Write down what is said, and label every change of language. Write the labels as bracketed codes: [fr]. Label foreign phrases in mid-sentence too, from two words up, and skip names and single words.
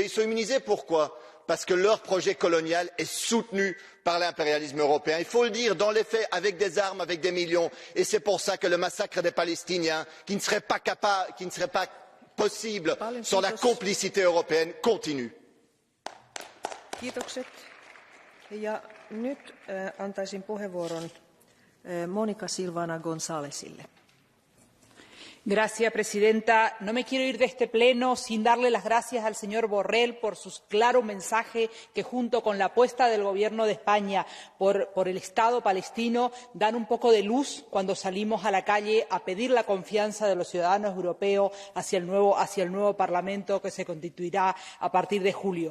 [fr] Ils sont immunisés pourquoi? Parce que leur projet colonial est soutenu par l'impérialisme européen. Il faut le dire dans les faits, avec des armes, avec des millions. Et c'est pour ça que le massacre des Palestiniens, qui ne serait pas possible sans la complicité européenne, continue. [fi] Kiitokset. Ja nyt antaisin puheenvuoron Mónica Silvana Gonzálezille. [es] Señora presidenta, no me quiero ir de este pleno sin darle las gracias al señor Borrell por su claro mensaje que, junto con la apuesta del Gobierno de España por el Estado palestino, dan un poco de luz cuando salimos a la calle a pedir la confianza de los ciudadanos europeos hacia el nuevo Parlamento que se constituirá a partir de julio.